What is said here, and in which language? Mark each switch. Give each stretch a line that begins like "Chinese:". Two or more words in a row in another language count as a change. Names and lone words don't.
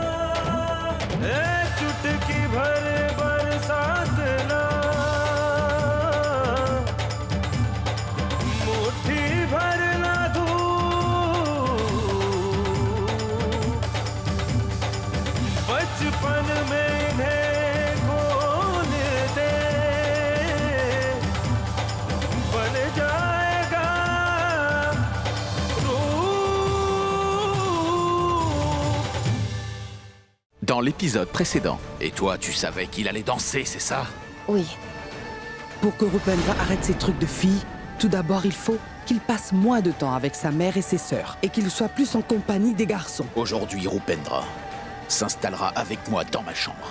Hindi: चुटकी भर बरसात ना, मुट्ठी भर ना धूप, बचपन में इन्हें खोल दे, बन जाएगा रूप।
French: Dans l'épisode précédent, et toi, tu savais qu'il allait danser, c'est ça? Oui. Pour que Rupendra arrête ses trucs de fille, tout d'abord il faut qu'il passe moins de temps avec sa mère et ses sœurs, et qu'il soit plus en compagnie des garçons. Aujourd'hui, Rupendra s'installera avec moi dans ma chambre.